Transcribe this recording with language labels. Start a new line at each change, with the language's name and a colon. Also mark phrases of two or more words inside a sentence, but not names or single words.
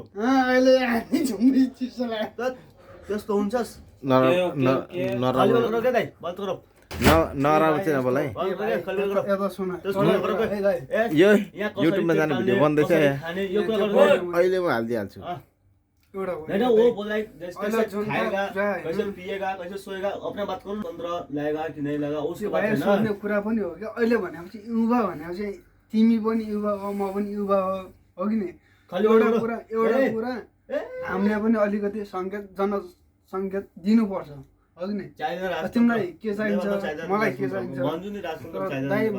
Nepali: अहिले हामी झुम्री चिसो लाग्यो त्यस्तो हुन्छस् नराम्रो नराम्रो चाहिँ नबोल है यता सुन यो युट्युबमा जाने भिडियो बन्दैछ अहिले म हालिदिइहाल्छु एउटा
Hindi: होइन वो बोल रहा है कैसे खाएगा कैसे पिएगा कैसे सोएगा अपना बात करो तंत्र लाएगा कि नहीं लाएगा उसके बात है ना
Nepali: सोध्ने कुरा पनि हो क्या अहिले भनेपछि युवा भनेपछि तिमी पनि युवा हो म पनि युवा हो कि नि एउटा कुरा हामीले पनि अलिकति सङ्केत दिनुपर्छ हो कि नि तिमीलाई के चाहिन्छ मलाई के चाहिन्छ दाइ म